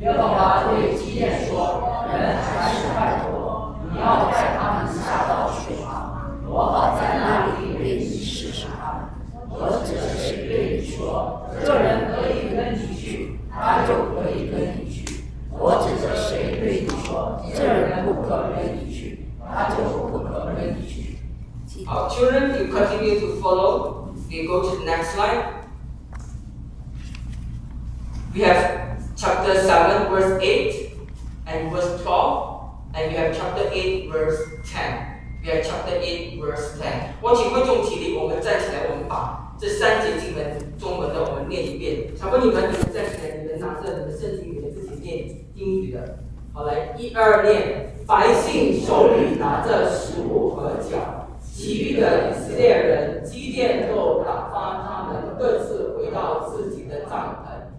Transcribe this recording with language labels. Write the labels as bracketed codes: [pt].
[zh] 耶和华对基甸说：“人还是太多，你要带他们下到水旁，我好在那里为你试试他们。我只是对你说，这人可以跟你去，他就可以跟你去；我只是谁对你说，这人不可跟你去，他就不可跟你去。” [en] 好 ，Children, you continue to follow. We go to the next slide. We have. Chapter 7, verse 8, and verse 12, and you have chapter 8, verse 10. We have chapter 8, verse 10. [zh] 我请观众起立，我们站起来，我们把这三节经文中文的我们念一遍。小朋友们，你们站起来，你们拿着你们圣经，你们自己念英语的。好，来，一二念。百姓手里拿着食物和酒，其余的以色列人基甸都打发他们各自回到自己的帐篷。